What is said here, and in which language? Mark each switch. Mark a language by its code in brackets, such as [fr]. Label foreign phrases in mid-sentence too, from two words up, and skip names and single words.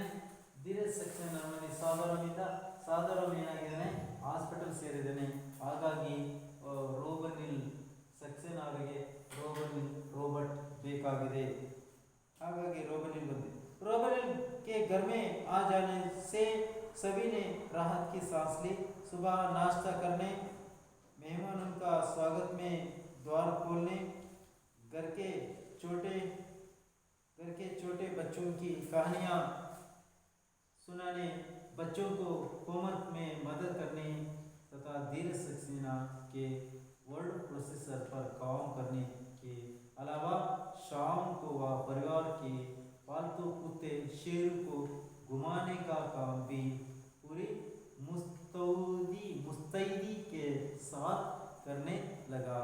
[kn] ಧೀರಜ್ ಸಕ್ಸೇನಾ ಮನೆ ಸಾಧಾರಣ ಏನಾಗಿದ್ದಾನೆ, ಹಾಸ್ಪಿಟಲ್ ಸೇರಿದ್ದಾನೆ. ಹಾಗಾಗಿ ರೋಬನಿಲ್ ಸಕ್ಸೇನಾ ಅವರಿಗೆ रोबोट ಬೇಕಾಗಿದೆ. ಹಾಗಾಗಿ ರೋಬನಿಲ್ ಬಂದಿದೆ. [hi] रोबनिल के घर में आ जाने से सभी ने राहत की सांस ली। सुबह नाश्ता करने, मेहमानों का स्वागत में द्वार खोलने, घर के छोटे बच्चों की कहानियाँ सुनाने, बच्चों को होमवर्क में मदद करने तथा धीरज सक्सेना के वर्ड प्रोसेसर पर काम करने के अलावा शाम को वह परिवार के पालतू कुत्ते शेरू को घुमाने का काम भी पूरी मुस्तैदी के साथ करने लगा।